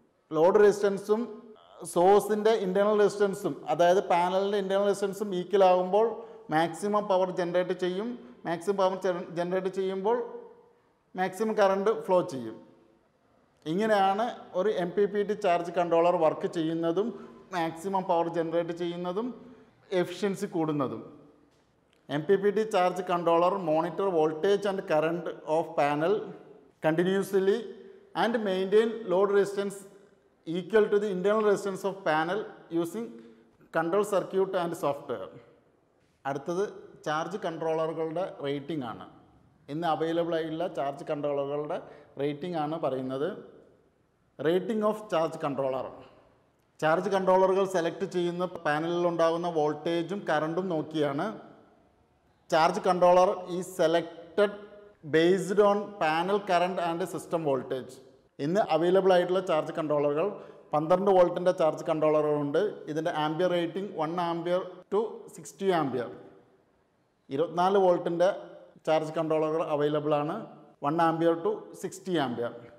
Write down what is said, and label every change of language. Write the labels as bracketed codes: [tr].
[ml] Load റെസിസ്റ്റൻസും സോഴ്സിൻ്റെ internal റെസിസ്റ്റൻസും, അതായത് പാനലിൻ്റെ ഇൻറ്റേർണൽ റെസിസ്റ്റൻസും ഈക്വൽ ആകുമ്പോൾ മാക്സിമം പവർ ജനറേറ്റ് ചെയ്യും. മാക്സിമം പവർ ജനറേറ്റ് ചെയ്യുമ്പോൾ മാക്സിമം കറണ്ട് ഫ്ലോ ചെയ്യും. ഇങ്ങനെയാണ് ഒരു MPPT ചാർജ് കൺട്രോളർ വർക്ക് ചെയ്യുന്നതും മാക്സിമം പവർ ജനറേറ്റ് ചെയ്യുന്നതും എഫിഷ്യൻസി കൂടുന്നതും. [en] MPPT charge controller monitor voltage and current of panel continuously and maintain load resistance equal to the internal resistance of panel using control circuit and software. [ml] അടുത്തത് charge കൺട്രോളറുകളുടെ rating ആണ്. ഇന്ന് available ആയിട്ടുള്ള charge കൺട്രോളറുകളുടെ rating ആണ് പറയുന്നത്. [en] Rating of charge controller. [ml] Charge കൺട്രോളറുകൾ select ചെയ്യുന്ന പാനലിലുണ്ടാകുന്ന വോൾട്ടേജും കറണ്ടും നോക്കിയാണ് [en] charge controller is selected based on panel current and system voltage. [ml] ഇന്ന് അവൈലബിൾ ആയിട്ടുള്ള ചാർജ് കൺട്രോളറുകൾ 12 വോൾട്ടിൻ്റെ ചാർജ് കൺട്രോളറുകളുണ്ട്. ഇതിൻ്റെ ampere rating 1 ampere to 60 ampere. 24 വോൾട്ടിൻ്റെ charge കൺട്രോളറുകൾ available ആണ്, 1 ആംബിയർ ടു 60 ആംബിയർ.